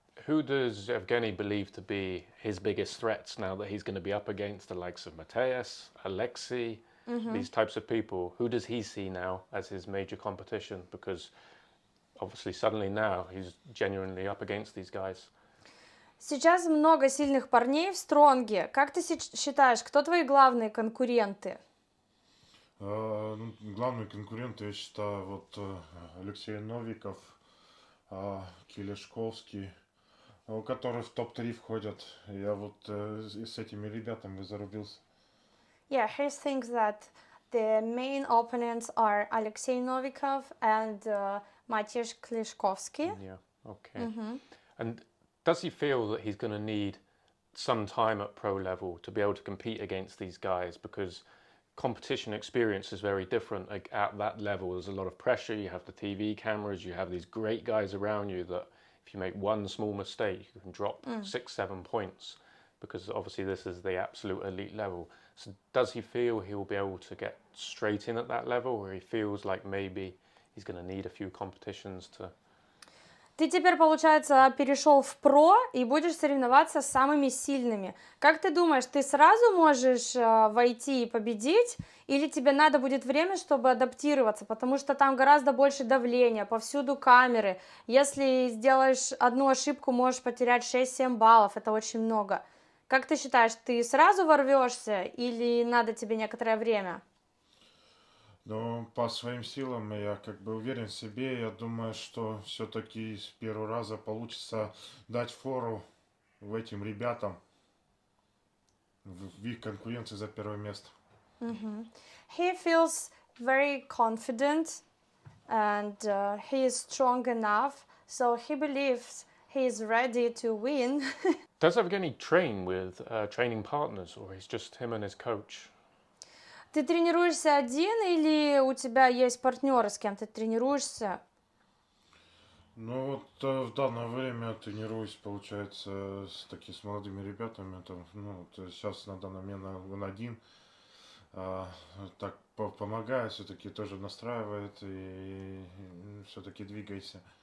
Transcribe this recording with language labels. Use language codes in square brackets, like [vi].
[en] Who does Evgeny believe to be his biggest threats now that he's going to be up against the likes of Mateus, Alexei, these types of people? Who does he see now as his major competition? Because obviously suddenly now he's genuinely up against these guys. [ru] Сейчас много сильных парней в стронге. Как ты считаешь, кто твои главные конкуренты? Главные конкуренты, я считаю, вот Алексей Новиков, Килешковский, которые в топ-3 входят. Я вот с этими ребятами зарубился. [en] Yeah, he thinks that the main opponents are Alexei Novikov and Matiusz Klishkovsky. Yeah, okay. And does he feel that he's going to need some time at pro level to be able to compete against these guys? Because competition experience is very different. Like at that level, there's a lot of pressure. You have the TV cameras, you have these great guys around you that if you make one small mistake, you can drop 6-7 points, because obviously this is the absolute elite level. So does he feel he will be able to get straight in at that level, or he feels like maybe he's going to need a few competitions to... [ru] Ты теперь, получается, перешел в про и будешь соревноваться с самыми сильными. Как ты думаешь, ты сразу можешь войти и победить, или тебе надо будет время, чтобы адаптироваться, потому что там гораздо больше давления, повсюду камеры. Если сделаешь одну ошибку, можешь потерять 6-7 баллов, это очень много. Как ты считаешь, ты сразу ворвешься или надо тебе некоторое время? Но по своим силам я как бы уверен в себе. Я думаю, что все-таки с первого раза получится дать фору этим ребятам в их конкуренции за первое место. [en] He feels very confident and he is strong enough, so he believes he is ready to win. Does Evgeny train with training partners, or is just him and his coach? [ru] Ты тренируешься один или у тебя есть партнеры, с кем ты тренируешься? Ну вот в данное время тренируюсь, получается, с молодыми ребятами. Сейчас на данный момент он один. Так помогает, все-таки тоже настраивает и все-таки двигайся.